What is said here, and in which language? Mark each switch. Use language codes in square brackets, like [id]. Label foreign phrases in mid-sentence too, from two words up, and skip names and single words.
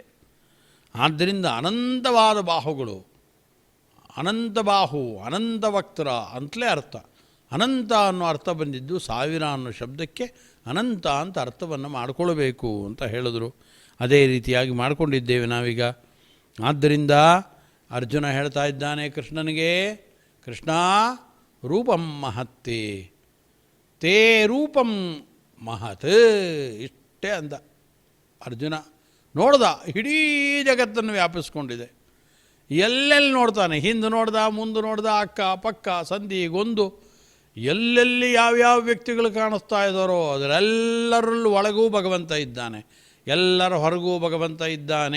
[kn] ಆದ್ದರಿಂದ ಅನಂತವಾದ ಬಾಹುಗಳು, ಅನಂತ ಬಾಹು, ಅನಂತ ವಕ್ತ್ರ ಅಂತಲೇ ಅರ್ಥ. ಅನಂತ ಅನ್ನೋ ಅರ್ಥ ಬಂದಿದ್ದು 1000 ಅನ್ನೋ ಶಬ್ದಕ್ಕೆ ಅನಂತ ಅಂತ ಅರ್ಥವನ್ನು ಮಾಡಿಕೊಳ್ಬೇಕು ಅಂತ ಹೇಳಿದ್ರು. ಅದೇ ರೀತಿಯಾಗಿ ಮಾಡಿಕೊಂಡಿದ್ದೇವೆ ನಾವೀಗ. ಆದ್ದರಿಂದ ಅರ್ಜುನ ಹೇಳ್ತಾ ಇದ್ದಾನೆ ಕೃಷ್ಣನಿಗೆ, [sa] ಕೃಷ್ಣ ರೂಪಂ ಮಹತ್ತೇ ತೇ ರೂಪಂ ಮಹತ್. [kn] ಇಷ್ಟೇ ಅಂದ ಅರ್ಜುನ. ನೋಡ್ದ, ಇಡೀ ಜಗತ್ತನ್ನು ವ್ಯಾಪಿಸ್ಕೊಂಡಿದೆ. ಎಲ್ಲೆಲ್ಲಿ ನೋಡ್ತಾನೆ, ಹಿಂದೆ ನೋಡ್ದ, ಮುಂದೆ ನೋಡ್ದ, ಅಕ್ಕ ಪಕ್ಕ ಸಂಧಿ ಗೊಂದು, ಎಲ್ಲೆಲ್ಲಿ ಯಾವ್ಯಾವ ವ್ಯಕ್ತಿಗಳು ಕಾಣಿಸ್ತಾ ಇದ್ದಾರೋ ಅದರೆಲ್ಲರಲ್ಲೂ ಒಳಗೂ ಭಗವಂತ ಇದ್ದಾನೆ, ಎಲ್ಲರ ಹೊರಗೂ ಭಗವಂತ ಇದ್ದಾನೆ.